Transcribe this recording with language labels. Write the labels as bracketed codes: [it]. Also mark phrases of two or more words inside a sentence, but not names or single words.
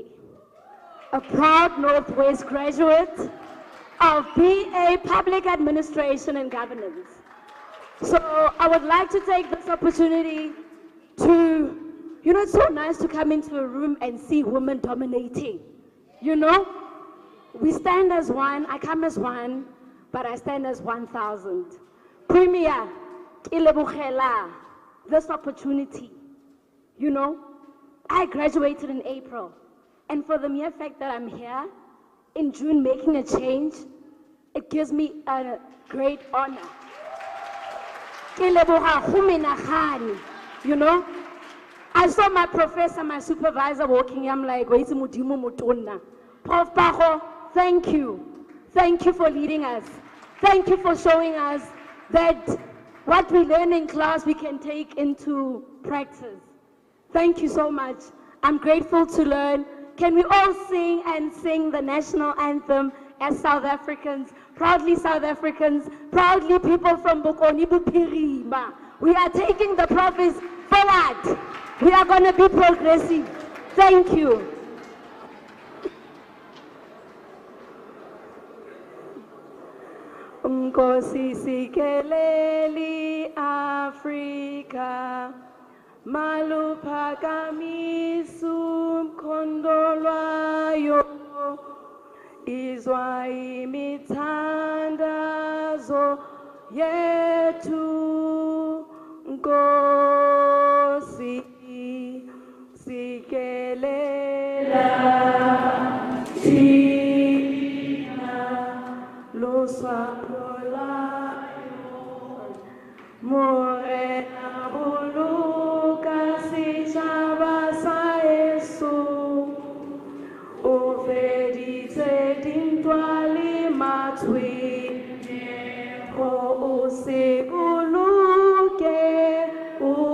[en] A proud Northwest graduate of BA Public Administration and Governance. So I would like to take this opportunity to, it's so nice to come into a room and see women dominating, We stand as one, I come as one, but I stand as 1,000. Premier, [tn] ke lebogela [en] this opportunity. You know, I graduated in April, and for the mere fact that I'm here in June making a change, it gives me a great honor. [tn] Ke leboga go menagane, [en] you know. I saw my professor, my supervisor walking. I'm like, wait, [tn] modimo motonna. Prof Pago, [en] thank you. Thank you for leading us. Thank you for showing us that what we learn in class we can take into practice. Thank you so much. I'm grateful to learn. Can we all sing and sing the national anthem as South Africans? Proudly South Africans, proudly people from Bokoni Bophirima. We are taking the province forward. We are going to be progressive. Thank you. [xh] Nkosi sikeleli Afrika, maluphakamisu mkhondo lwayo, izwa imithandazo yethu. Nkosi sikelela thina lusapho lwayo, [st] morena buluka setšhaba sa heso, o feditse dintwa le matshwenyego, o se boloke, o